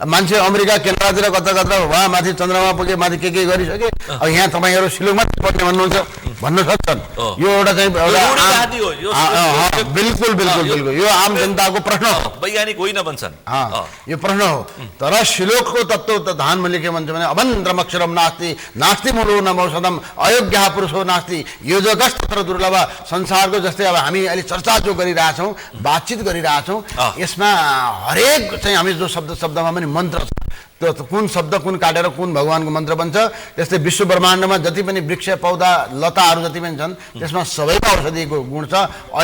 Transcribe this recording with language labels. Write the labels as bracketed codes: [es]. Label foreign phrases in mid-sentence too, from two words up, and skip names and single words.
[ne] मान्छे अमेरिका, क्यानाडातिर कता वहाँ माथि चन्द्रमा पुगे, माथि के गरिसके। अब यहाँ तपाईँहरू श्लोकमा पढ्ने भन्नुहुन्छ भन्न सक्छन्। यो एउटा चाहिँ बिल्कुल यो आम जनताको प्रश्न हो, वैज्ञानिक होइन भन्छन्। यो प्रश्न हो। तर श्लोकको तत्त्व त धानमा के भन्छ भने [sa] अभन्द्रम अक्षरम नास्ति नास्ति मूलो न औषधम अयोग्य पुरुषो नास्ति योजकस्तत्र दुर्लभ। [ne] संसारको जस्तै अब हामी अहिले चर्चा जो गरिरहेछौँ, बातचित गरिरहेछौँ, यसमा हरेक चाहिँ हामी जो शब्दमा पनि मन्त्र छ। त्यो कुन शब्द कुन काटेर कुन भगवानको मन्त्र बन्छ। त्यस्तै विश्व ब्रह्माण्डमा जति पनि वृक्ष, पौधा, लताहरू जति पनि छन् त्यसमा सबैमा औषधिको गुण छ।